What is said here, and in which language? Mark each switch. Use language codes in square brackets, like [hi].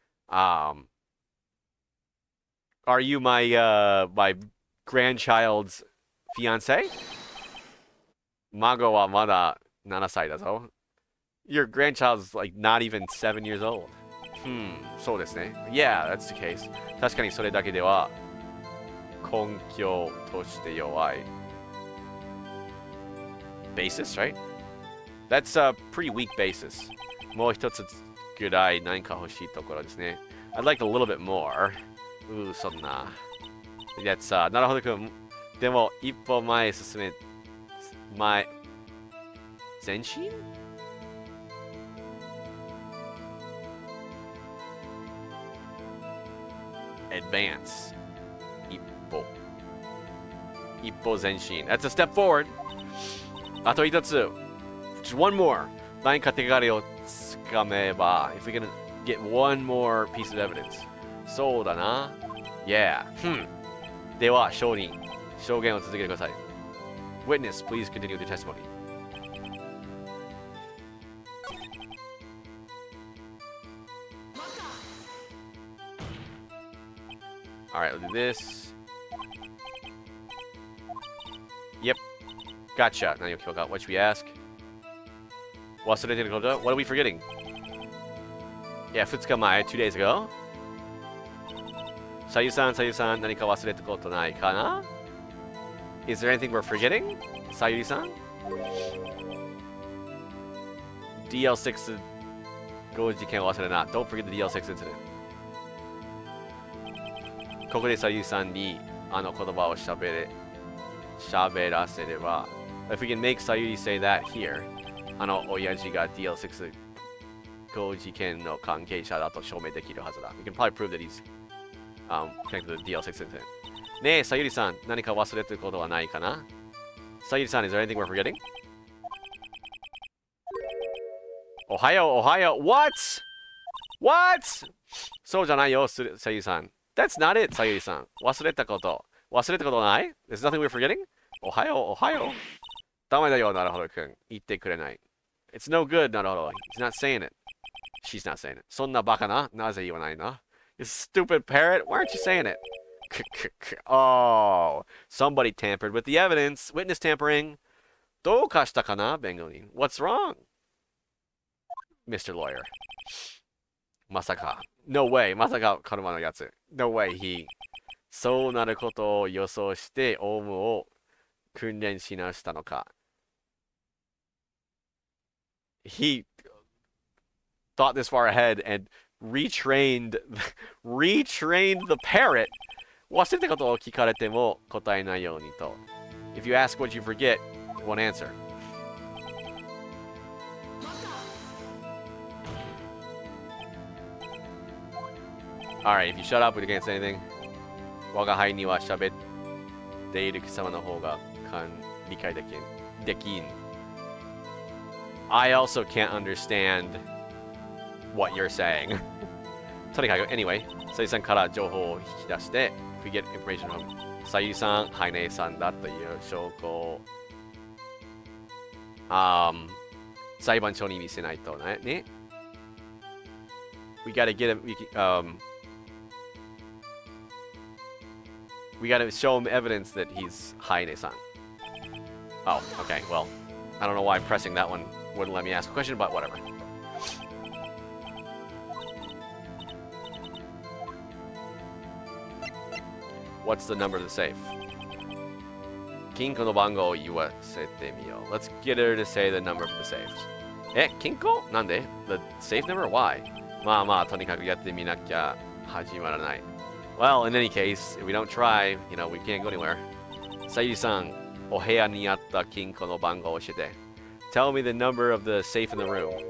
[en] Are you my grandchild's fiance? [ja] Mago wa mada 7歳だぞ。 [en] Your grandchild's like not even 7 years old. [ja] そうですね。 [en] Yeah, that's the case. [ja] 確かにそれだけでは根拠として弱い。 [en] Basis, right? That's a pretty weak basis. [ja] もう一つぐらい何か欲しいところですね。 [en] I'd like a little bit more. [ja] そんな。 That's, なるほどくん。でも、一歩前進め、前進？Advance. 一歩前進。 [en] That's a step forward. [ja] あと一つ。 [en] Just one more. [ja] 何か手がかりをつかめば、 [en] if we can get one more piece of evidence. [ja] そうだな。Yeah. では、証言を続けてください。 [en] Witness, please continue the testimony. Alright, let's do this. Yep. Gotcha. [ja] 何を聞こうか? [en] What should we ask? [ja] 忘れてること? [en] What are we forgetting? Yeah, 2日前, 2 days ago. [ja] さゆさん、何か忘れたことないかな? [en] Is there anything we're forgetting? [ja] さゆりさん? DL6 同時事件を忘れな. [en] Don't forget the DL6 incident. [ja] ここでさゆりさんにあの言葉を喋らせれば [en] If we can make Sayuri say that here [ja] あの親父が DL6 同事件の関係者だと証明できるはずだ [en] We can probably prove that he's connected to the DL6 incident [ja] ねえさゆりさん何か忘れてることはないかなさゆりさん [en] Is there anything we're forgetting? [ja] おはよう What? そうじゃないよさゆりさん [en] That's not it, [ja] さゆりさん。忘れたことない ? [en] There's nothing we're forgetting? [ja] おはよう。ダメだよ、なるほどくん。言ってくれない。 [en] It's no good, なるほど。 He's not saying it. She's not saying it. [ja] そんなバカななぜ言わないの [en] You stupid parrot, why aren't you saying it? Oh, somebody tampered with the evidence. Witness tampering. [ja] どうかしたかな弁護人。 [en] What's wrong? Mr. Lawyer. [ja] まさか。 [en] No way. [ja] まさか、カルマのやつ。 [en] No way. [ja] そうなることを予想して、オウムを訓練し直したのか。 [en] He thought this far ahead and retrained the parrot. [ja] 忘れたことを聞かれても答えないようにと。 [en] If you ask what you forget, one answer. Alright, if you shut up, we can't say anything. [ja] 我が輩には喋っている貴様の方が理解できん。 [en] I also can't understand what you're saying. [ja] とにかく、anyway, さゆりさんから情報を引き出して、 [en] we get information from [ja] さゆりさん、ハイネイさんだという証拠を、裁判所に見せないとね。 [en] We gotta get him, we gotta show him evidence that he's Haine-san. Oh, okay, well, I don't know why pressing that one wouldn't let me ask a question, but whatever. What's the number of the safe? [ja] Kinko no bango iwasete miyo. [en] Let's get her to say the number of the safes. [ja] Kinko? Nande? [en] The safe number? Why? [ja] まあ、とにかくやってみなきゃ始まらない。 [en] Well, in any case, if we don't try, we can't go anywhere. [ja] さゆりさん、お部屋にあった金庫の番号を教えて。 [en] Tell me the number of the safe in the room.